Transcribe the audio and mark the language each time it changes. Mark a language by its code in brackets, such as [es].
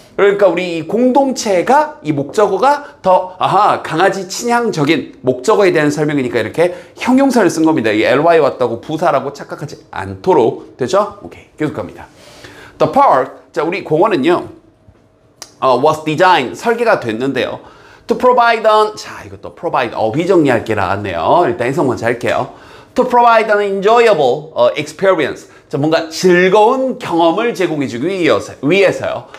[ko] 그러니까 우리 이 공동체가, 이 목적어가 더 강아지 친향적인 목적어에 대한 설명이니까 이렇게 형용사를 쓴 겁니다. 이 ly 왔다고 부사라고 착각하지 않도록. 되죠? 오케이, 계속 갑니다. [en] The park. [ko] 자, 우리 공원은요, [en] was designed, [ko] 설계가 됐는데요. [en] To provide [ko] 자, 이것도 provide, 비정리할 게 나왔네요. 일단 해석 먼저 할게요. [en] To provide an enjoyable experience. [ko] 자, 뭔가 즐거운 경험을 제공해주기 위해서요.